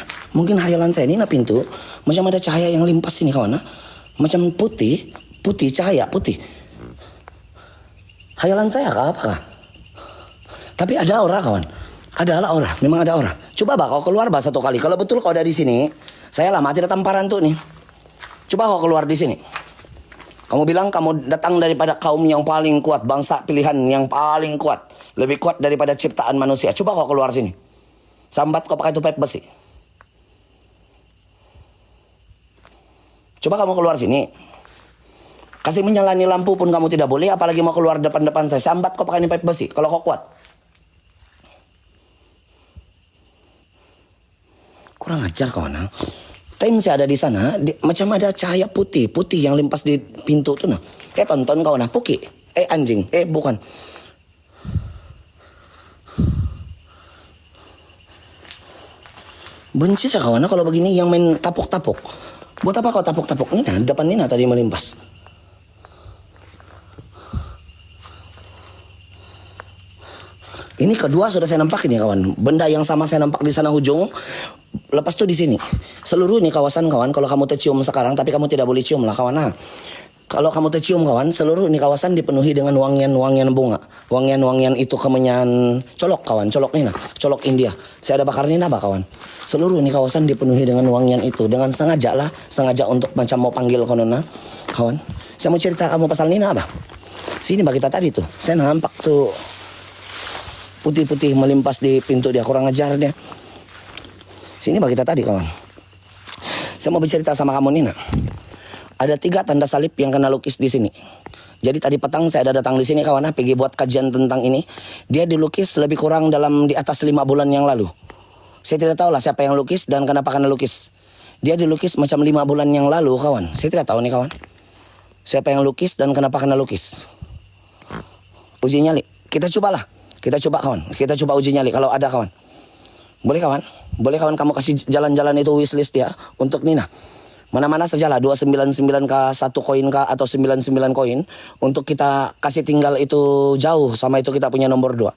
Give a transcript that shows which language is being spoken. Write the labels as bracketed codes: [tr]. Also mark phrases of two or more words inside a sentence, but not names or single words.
[ms] Mungkin hayalan saya ini pintu, macam ada cahaya yang limpas ini, kawan. Macam putih, cahaya putih. Hayalan saya kah, apakah? Tapi ada aura, kawan. Ada aura, memang ada aura. Coba kau keluar satu kali. Kalau betul kau ada di sini, saya lama tidak tamparan tuh nih. Coba kau keluar di sini. Kamu bilang kamu datang daripada kaum yang paling kuat, bangsa pilihan yang paling kuat, lebih kuat daripada ciptaan manusia. Coba kau keluar sini. Sambat kau pakai tupai besi. Coba kamu keluar sini. Kasih menyalani lampu pun kamu tidak boleh, apalagi mau keluar depan-depan saya. Sambat kau pakai pipe besi, kalau kau kuat. Kurang ajar kawan. Time saya ada di sana, macam ada cahaya putih yang limpas di pintu tuh nah. Tonton kau nah, Puki. Anjing, bukan. Benci saya kawan kalau begini yang main tapuk-tapuk. Buat apa kau tapuk-tapuk? Ini nah, depan ini nah tadi melimpas. Ini kedua sudah saya nampak ini kawan. Benda yang sama saya nampak di sana ujung. Lepas itu di sini. Seluruh ini kawasan kawan. Kalau kamu tercium sekarang, tapi kamu tidak boleh cium lah kawan. Nah, kalau kamu tercium kawan, seluruh ini kawasan dipenuhi dengan wangian-wangian bunga. Wangian-wangian itu kemenyan colok kawan. Colok ini nah. Colok India. Saya ada bakar ini nah kawan. Seluruh ini kawasan dipenuhi dengan wangian itu. Dengan sengaja lah. Sengaja untuk macam mau panggil konona. Kawan. Saya mau cerita kamu pasal ini apa? Sini bagi kita tadi tuh. Saya nampak tuh putih-putih melimpas di pintu dia, kurang ajar dia. Sini bagi kita tadi kawan. Saya mau bercerita sama kamu Nina. Ada 3 tanda salib yang kena lukis di sini. Jadi tadi petang saya ada datang di sini kawan, pergi buat kajian tentang ini. Dia dilukis lebih kurang di atas 5 bulan yang lalu. Saya tidak tahu lah siapa yang lukis dan kenapa kena lukis. Dia dilukis macam 5 bulan yang lalu kawan. Saya tidak tahu nih kawan. Siapa yang lukis dan kenapa kena lukis. Uji nyali. Kita cobalah. Kita coba kawan. Kita coba uji nyali kalau ada kawan. Boleh kawan? Boleh kawan kamu kasih jalan-jalan itu wishlist dia untuk Nina. Mana-mana sajalah 299 kah, 1 koin kah, atau 99 koin. Untuk kita kasih tinggal itu jauh, sama itu kita punya nomor 2.